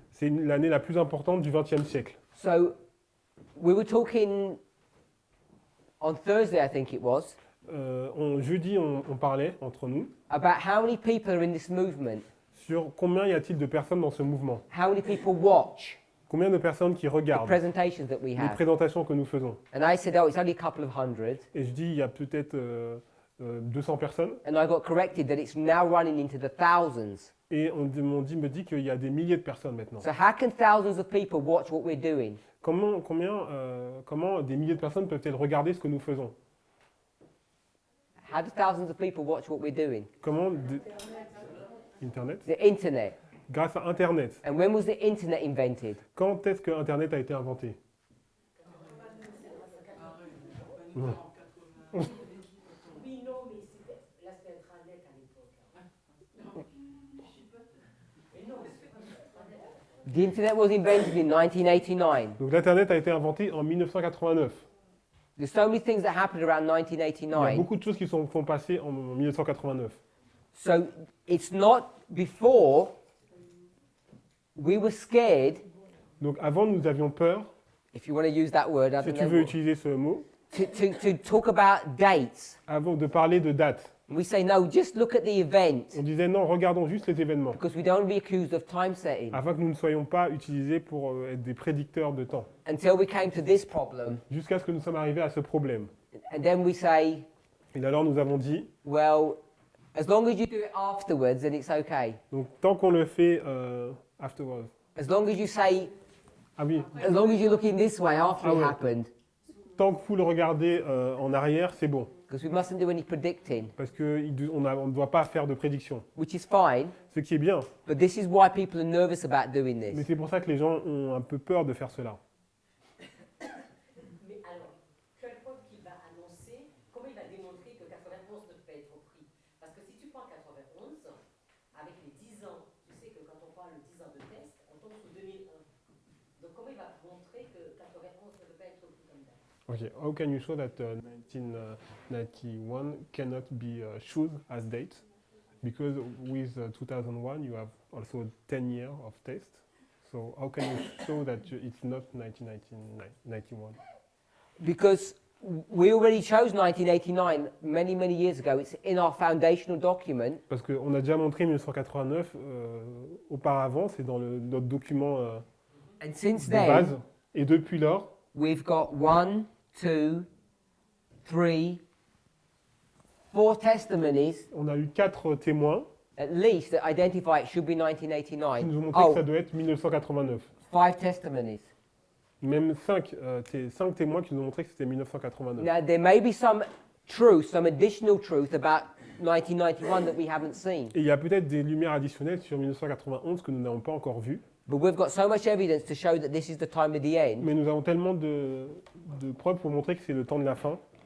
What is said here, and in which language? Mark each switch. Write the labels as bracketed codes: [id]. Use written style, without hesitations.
[fr] C'est l'année la plus importante du XXe siècle. [en] So, we were talking on Thursday, I think it was, [fr] Jeudi, on parlait entre nous [en] about how many people are in this movement, [fr] sur combien y a-t-il de personnes dans ce mouvement. [en] how many people watch [fr] Combien de personnes qui [en] the [fr] regardent [en] presentations that we [fr] les [en] have. [fr] présentations que nous faisons. [en] And I said, oh, it's only a couple of hundred. [fr] Et je dis, il y a peut-être 200 personnes. [en] And I got corrected that it's now running into the thousands. [fr] Et me dit qu'il y a des milliers de personnes maintenant. [en] So how can thousands of people watch what we're doing? [fr] Comment des milliers de personnes peuvent-elles regarder ce que nous faisons? [en] How do thousands of people watch what we're doing? [fr] Comment Internet? [en] The internet. [fr] grâce à Internet. [en] And when was the internet invented? [fr] Quand est-ce que Internet a été inventé? Non. Oui, non, mais c'était l'aspect intranet à l'époque. Mais non, [en] The internet was invented in 1989. [fr] Donc l'Internet a été inventé en 1989. [en] There's so many things that happened around [fr] Il y a [en] 1989. [fr] beaucoup de choses qui sont passées en 1989. [en] So it's not before we were scared, [fr] Donc avant, nous avions peur, [en] if you want to use that word, I [fr] si [en] don't [fr] tu veux [en] know, [fr] utiliser ce mot, [en] to talk about dates. [fr] avant de parler de date. [en] We say, no, just look at the event [fr] On disait non, regardons juste les événements, [en] because we don't want to be accused of time setting. [fr] afin que nous ne soyons pas utilisés pour être des prédicteurs de temps. [en] Until we came to this problem. [fr] Jusqu'à ce que nous sommes arrivés à ce problème. [en] And then we say, [fr] Et alors nous avons dit, [en] well, as long as you do it afterwards, then it's okay. [fr] donc tant qu'on le fait afterwards. [en] As long as you say, [fr] Ah oui, [en] as long as you're looking this way after [fr] Ah it ouais. [en] happened, [fr] tant que vous le regardez en arrière, c'est bon. [en] because we mustn't do any predicting, [fr] Parce qu'on ne doit pas faire de prédiction. [en] which is fine. [fr] Ce qui est bien. [en] But this is why people are nervous about doing [fr] Mais [en] this. [fr] c'est pour ça que les gens ont un peu peur de faire cela. mais alors, quelle preuve qu'il va annoncer, comment il va démontrer que 91 ne peut pas être repris? Parce que si tu prends 91, avec les 10 ans, tu sais que quand on parle de 10 ans de test, on tombe sur 2001. Donc comment il va montrer que 91 ne peut pas être repris comme date? [en] Okay, how can you show that 1991 cannot be chosen as date? Because with 2001 you have also 10 years of test. So how can you show that it's not 1991? Because we already chose 1989 many, many years ago. It's in our foundational document. [fr] Parce qu'on a déjà montré 1989 auparavant, c'est dans notre document [en] And since [fr] de base. [en] then, [fr] Et depuis lors, [en] we've got 1, 2, 3, 4 testimonies, [fr] on a eu 4 témoins [en] at least, that identify it should be [fr] qui [en] 1989. [fr] nous ont montré que ça [en] Oh, [fr] doit être 1989. [en] 5 testimonies. [fr] Même 5 témoins qui nous ont montré que c'était 1989. [en] Now, there may be some truth, some additional truth about 1991 that we haven't seen. [fr] Et il y a peut-être des lumières additionnelles sur 1991 que nous n'avons pas encore vues. [en] But we've got so much evidence to show that this is the time of the end. [fr] Mais nous avons tellement de preuves pour montrer que c'est le temps de la fin.